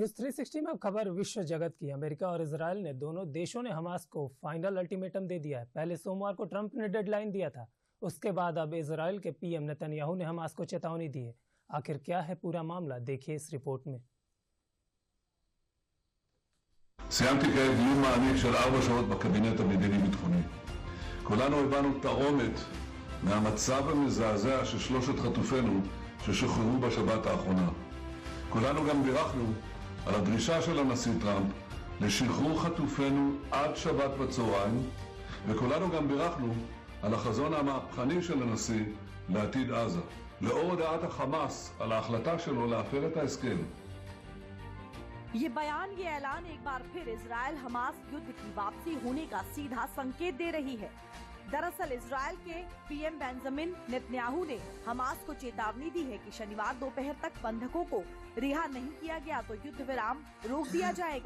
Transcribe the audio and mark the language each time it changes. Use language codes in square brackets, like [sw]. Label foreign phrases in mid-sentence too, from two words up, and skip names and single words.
[hi] न्यूज 360 में अब खबर विश्व जगत की। अमेरिका और इजराइल ने दोनों देशों ने हमास को [en] final ultimatum [hi] दे दिया है। पहले सोमवार को ट्रंप ने डेडलाइन दिया था, उसके बाद अब इजराइल के पीएम नेतन्याहू ने हमास को चेतावनी दी है। आखिर क्या है पूरा मामला, देखिए इस रिपोर्ट में। [he] סיימתי כעת דיון מעמיק של 4 שעות בקבינט המדיני-ביטחוני. כולנו הבנו תרעומת מהמצב המזעזע של 3 חטופינו ששוחררו בשבת האחרונה. כולנו גם בירכנו על הדרישה של הנשיא טראמפ לשחרור חטופינו עד שבת בצהריים, וכולנו גם בירכנו על החזון המהפכני של הנשיא לעתיד עזה. לאור הודעת החמאס על ההחלטה שלו להפר את ההסכם, [hi] ये बयान, ये ऐलान एक बार फिर इजराइल हमास युद्ध की वापसी होने का सीधा संकेत दे रही है। दरअसल इजराइल के पीएम बेंजामिन नेतन्याहू ने हमास को चेतावनी दी है कि शनिवार दोपहर तक बंधकों को रिहा नहीं किया गया तो युद्ध विराम रोक दिया जाएगा।